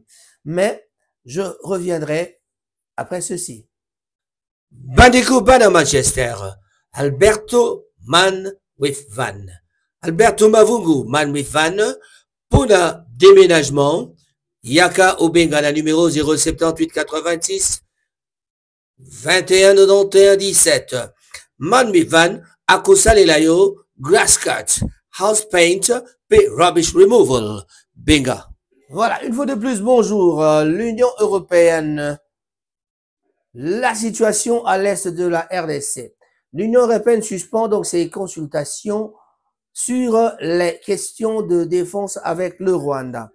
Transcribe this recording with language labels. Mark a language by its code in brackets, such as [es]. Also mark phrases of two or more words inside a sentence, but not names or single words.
[fr] Mais je reviendrai après ceci. [ln] Bandeko Bana Manchester. Alberto Man with Van. Alberto Mavungu Man with Van. Pona déménagement. Yaka Obenga, [fr] la numéro [ln] 078 86 21 91 17. Man with Van. Akosa Lelayo. [en] Grass cut, house paint, rubbish removal. [ln] Benga. [fr] Voilà, une fois de plus, bonjour. L'Union européenne, la situation à l'est de la RDC. L'Union européenne suspend donc ses consultations sur les questions de défense avec le Rwanda.